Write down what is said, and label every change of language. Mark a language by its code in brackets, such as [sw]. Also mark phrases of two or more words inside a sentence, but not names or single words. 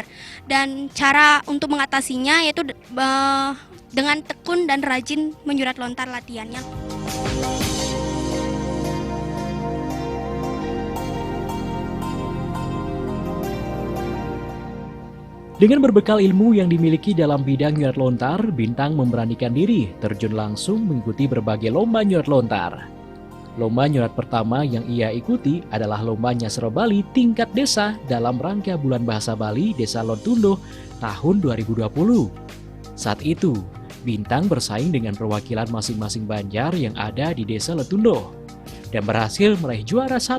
[id] Dan cara untuk mengatasinya yaitu dengan tekun dan rajin menyurat lontar latihannya. Dengan berbekal ilmu yang dimiliki dalam bidang [ban] nyurat lontar, [id] Bintang memberanikan diri terjun langsung mengikuti berbagai lomba [ban] nyurat lontar. [id] Lomba nyurat pertama yang ia ikuti adalah Lomba Nyastra Bali tingkat desa dalam rangka Bulan Bahasa Bali Desa Lotundoh tahun 2020. Saat itu, Bintang bersaing dengan perwakilan masing-masing Banjar yang ada di Desa Lotundoh dan berhasil meraih juara 1.